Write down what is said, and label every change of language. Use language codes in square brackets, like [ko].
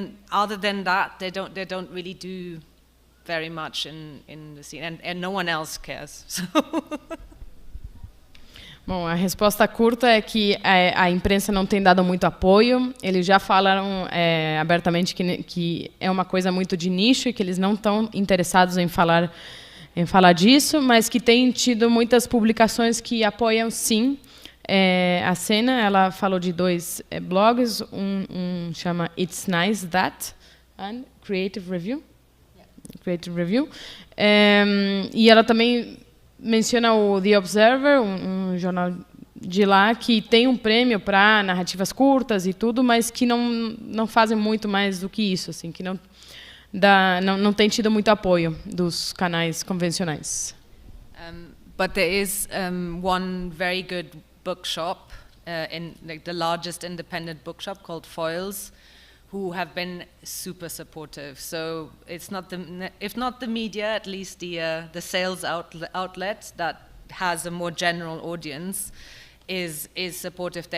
[en] Other than that, they don't really do very much in the scene, and no one else cares. So. [pt] Bom, a resposta curta é que a imprensa não tem dado muito apoio. Eles já falaram abertamente que é uma coisa muito de nicho e que eles não estão interessados em falar disso, mas que tem tido muitas publicações que apoiam, sim, a cena. Ela falou de 2 blogs, um chama It's Nice That and Creative Review. Creative Review. E ela também menciona o The Observer, um jornal de lá, que tem um prêmio para narrativas curtas e tudo, mas que não fazem muito mais do que isso, assim, que não tem tido muito apoio dos canais convencionais. [en] But there is one very good bookshop, the largest independent bookshop called Foyles, who have been super supportive. So it's not if not the media, at least the sales outlet that has a more general audience is supportive.